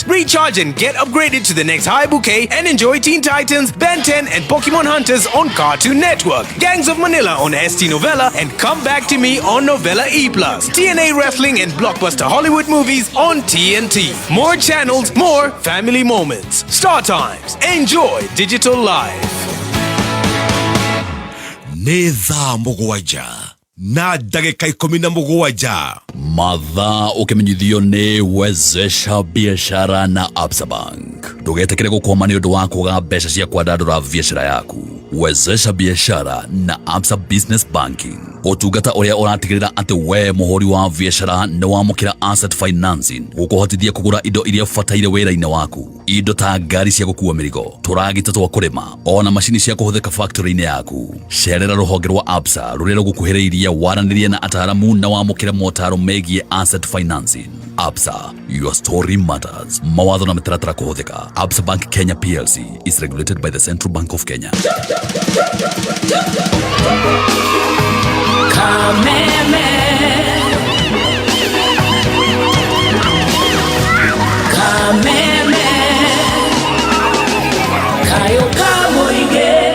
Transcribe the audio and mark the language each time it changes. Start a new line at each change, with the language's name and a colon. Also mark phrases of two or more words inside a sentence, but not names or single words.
English: Recharge and get upgraded to the next high bouquet and enjoy Teen Titans, Ben 10 and Pokemon Hunters on Cartoon Network. Gangs of Manila on ST Novella and Come Back to Me on Novella E+. TNA Wrestling and Blockbuster Hollywood movies on TNT. More channels, more family moments. Star Times. Enjoy digital life.
Kikuyu: Nĩ thaa mũgwanja na ndagĩka 17 mathaa ũkĩmenyithio nĩ Wezesha Biashara na Absa Bank. Ndũgetekere gũkwama nĩ ũndũ wa kũga mbeca cia kwandandũra biashara yaku. Wezesha Biashara na Absa Business Banking, ũtungata ũrĩa ũratigĩrĩra atĩ we mũhũri wa biashara nĩ wamũkĩra
English: asset financing
Kikuyu: gũkũhotithia kũgũra indo iria bataire wĩra-inĩ waku. Indo ta ngari cia gũkua mĩrigo, tũragita twa kũrĩma, ona macini cia kũhũthĩka factory-inĩ yaku. Cerera rũhonge rwa Absa rũrĩa rũgũkuhĩrĩirie waranĩrie na ataramu na wamũkĩre motaro megiĩ
English: asset financing. Absa, your story matters.
Kikuyu: Mawatho na mĩtaratara kũhũthĩka.
English: Absa Bank Kenya PLC is regulated by the Central Bank of Kenya.
Kikuyu: Kameme Kayuka Muingi.